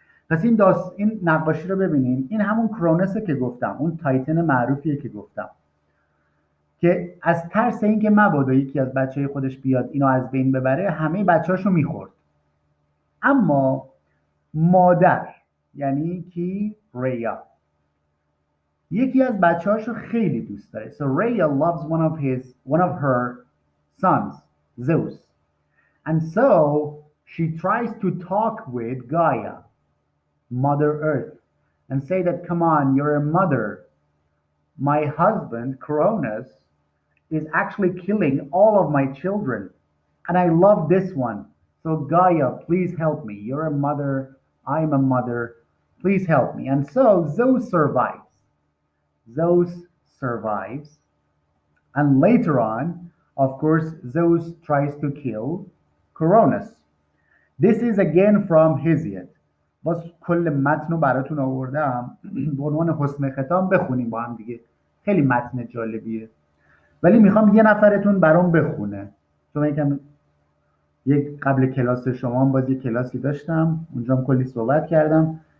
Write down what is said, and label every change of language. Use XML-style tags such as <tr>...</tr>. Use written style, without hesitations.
<fa>پس این نقاشی رو ببینیم، این همون کرونسه که گفتم، اون تایتن معروفیه که گفتم که از ترس اینکه مبادا یکی از بچهای خودش بیاد اینو از بین ببره همه بچه‌هاشو میخورد. اما مادر، یعنی کی؟ ریا، یکی از بچه‌هاشو خیلی دوست داره.</fa> <en>So Rhea loves one of her sons, Zeus. And so she tries to talk with Gaia, Mother Earth, and say that, come on, you're a mother. My husband, Cronus, is actually killing all of my children. And I love this one. So Gaia, please help me. You're a mother. I'm a mother. Please help me. And so Zeus survives. Zeus survives. And later on, of course, Zeus tries to kill Cronus. This is again from Hesiod.</en> <fa>باز کل متن رو براتون آوردم به عنوان حسن ختام بخونیم با هم دیگه. خیلی متن جالبیه. ولی میخوام یه نفرتون برام بخونه. چون یکم یک قبل کلاس شما هم باز یک کلاسی داشتم، اونجا هم کلی صحبت کردم.</fa>